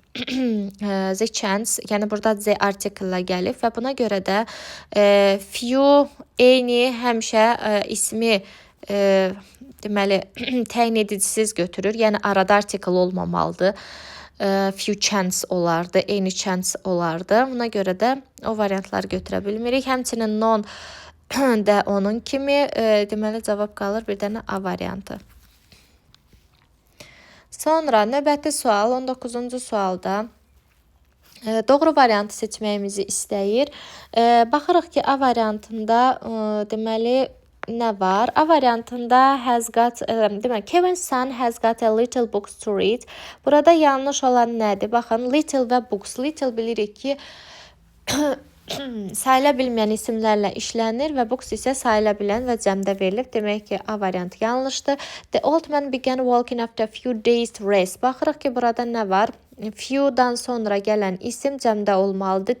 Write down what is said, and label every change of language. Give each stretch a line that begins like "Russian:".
Azerbaijani: The chance, yəni burada the article-la gəlib və buna görə də few, eyni həmişə ismi deməli təyin edicisiz götürür. Yəni arada article olmamalıdır. Few chance olardı, eyni chance olardı. Buna görə də o variantları götürə bilmirik. Həmçinin non də onun kimi deməli cavab qalır bir dənə A variantı. Sonra növbəti sual 19-cu sualda doğru variantı seçməyimizi istəyir. Baxırıq ki, A variantında deməli nə var? A variantında
English: has got, demək, Kevin's son has got a little books to read.
Azerbaijani: Burada yanlış olan nədir? Baxın, little və books. Little bilirik ki, sayıla bilməyən isimlərlə işlənir və books isə sayıla bilən və cəmdə verilib. Demək ki, A variantı yanlışdır.
English: The old man began walking after a few days rest.
Azerbaijani: Baxırıq ki, burada nə var? Few-dan sonra gələn isim cəmdə olmalıdır.